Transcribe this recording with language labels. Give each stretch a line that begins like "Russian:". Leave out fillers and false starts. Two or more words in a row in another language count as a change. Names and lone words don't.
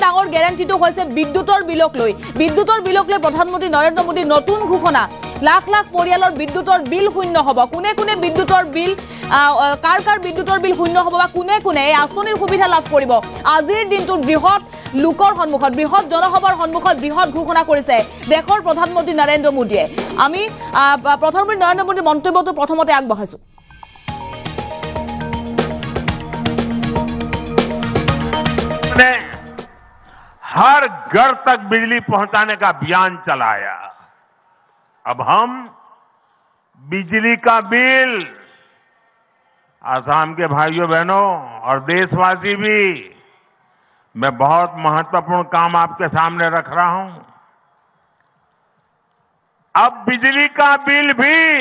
Assamese: ডাঙৰ গ্যাৰান্টিটো হৈছে বিদ্যুতৰ বিলক লৈ প্ৰধানমন্ত্ৰী নৰেন্দ্ৰ মোদীৰ নতুন ঘোষণা লাখ লাখ পৰিয়ালৰ বিদ্যুতৰ বিল শূন্য হ'ব কোনে কোনে বিদ্যুতৰ বিল কাৰ বিদ্যুতৰ বিল শূন্য হ'ব বা কোনে কোনে এই আঁচনিৰ সুবিধা লাভ কৰিব আজিৰ দিনটোত বৃহৎ লোকৰ সন্মুখত বৃহৎ জনসভাৰ সন্মুখত বৃহৎ ঘোষণা কৰিছে দেশৰ প্ৰধানমন্ত্ৰী নৰেন্দ্ৰ মোদীয়ে আমি প্ৰধানমন্ত্ৰী নৰেন্দ্ৰ মোদীৰ মন্তব্যটো প্ৰথমতে আগবঢ়াইছো
Hindi: हर घर तक बिजली पहुंचाने का अभियान चलाया अब हम बिजली का बिल आसाम के भाइयों बहनों और देशवासी भी मैं बहुत महत्वपूर्ण काम आपके सामने रख रहा हूं अब बिजली का बिल भी